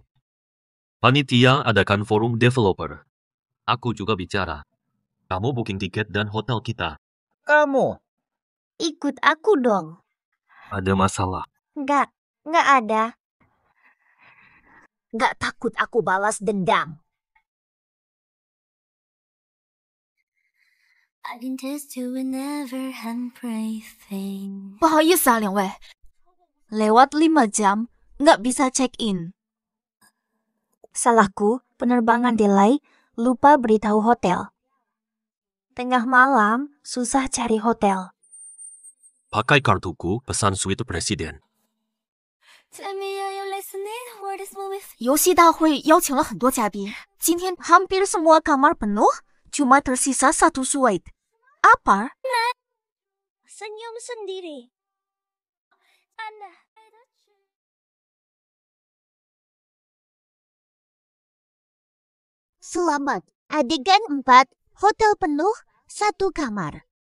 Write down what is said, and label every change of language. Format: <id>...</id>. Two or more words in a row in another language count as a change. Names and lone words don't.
<id>Panitia adakan forum developer. Aku juga bicara. Kamu booking tiket dan hotel kita. Kamu. Ikut aku dong. Ada masalah. Enggak ada. Enggak takut aku balas dendam.</id> <zh>不好意思啊，两位</zh> <id>，lewat 5 jam nggak bisa</id> <en>check in.</en> <id>Salahku, penerbangan delay, lupa beritahu hotel. Tengah malam, susah cari hotel. Pakai kartuku pesan suite presiden.</id> <zh>游戏大会邀请了很多嘉宾，今天</zh> <id>Hampir semua kamar penuh, cuma tersisa 1 suite. Apa? Senyum sendiri. Selamat, adegan 4, hotel penuh, 1 kamar.</id>